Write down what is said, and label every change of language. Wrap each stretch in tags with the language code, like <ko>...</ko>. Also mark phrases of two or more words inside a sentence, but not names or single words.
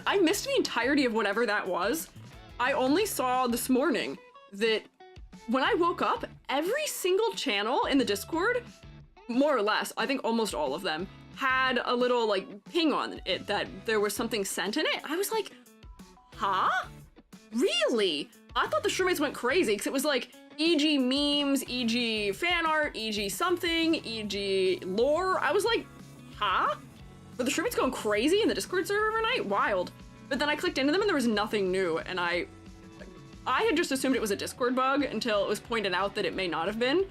<en>I missed the entirety of whatever that was. I only saw this morning that when I woke up, every single channel in the Discord, more or less, I think almost all of them, had a little like ping on it that there was something sent in it. I was like, huh? Really? I thought the Shroommates went crazy because it was like e.g. memes, e.g. fan art, e.g. something, e.g. lore. I was like, huh? Were the Shroommates going crazy in the Discord server overnight? Wild. But then I clicked into them and there was nothing new, and I had just assumed it was a Discord bug until it was pointed out that it may not have been.</en>